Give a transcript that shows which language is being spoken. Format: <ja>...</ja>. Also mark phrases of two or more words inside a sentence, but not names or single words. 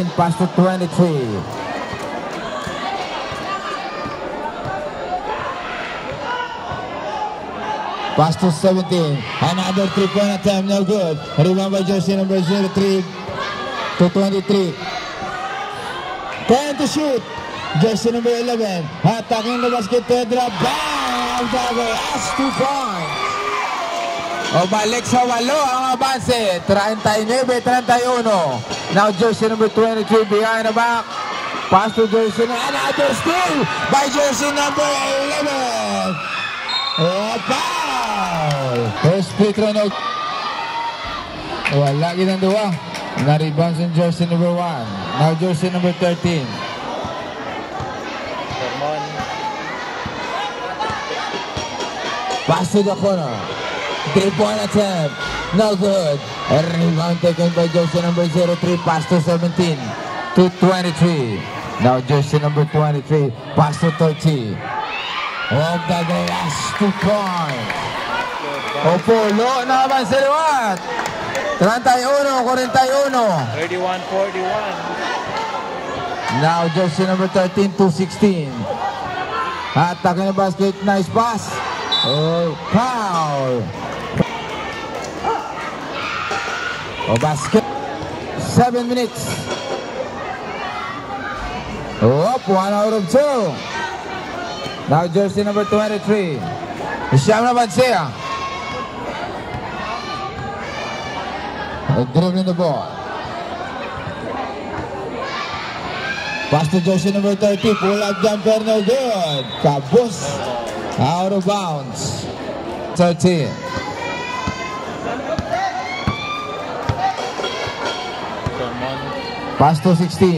<en>Pass to 23. Pass to 17. Another 3-point attempt, no good. A rebound by jersey number 03 to 23. 10 to shoot. Jersey number 11. Attacking the basket. Drop. Bam! That's 2 points.</en> <hil>O balik sa 8 ang abanse. 39-31.</hil> <en>Now jersey number 23 behind the back. Pass to jersey number. Another steal by jersey number 11. Foul! First free throw no.</en> <hil>Wala ginang duwa.</hil> <en>Na-rebounds in jersey number 1. Now jersey number 13. Pass to the corner. 3-point attempt. No good. A rebound taken by jersey number 03. Pass to 17. To 23. Now jersey number 23. Pass to 30. Of the last 2 points.</en> <hil>Opulo naman sa liwat. 31-41. 31-41.</hil> <en>Now jersey number 13 to 16. Attacking the basket. Nice pass. Oh, foul. Oh, basket. 7 minutes. Up, 1 out of 2. Now jersey number 23.</en> <hil>Siyam na Bansea.</hil> <en>Dribbling the ball. Pass to jersey number 30. Pull up jumper, no good. Kabus. Out of bounds. 13. Pass to 16.</en>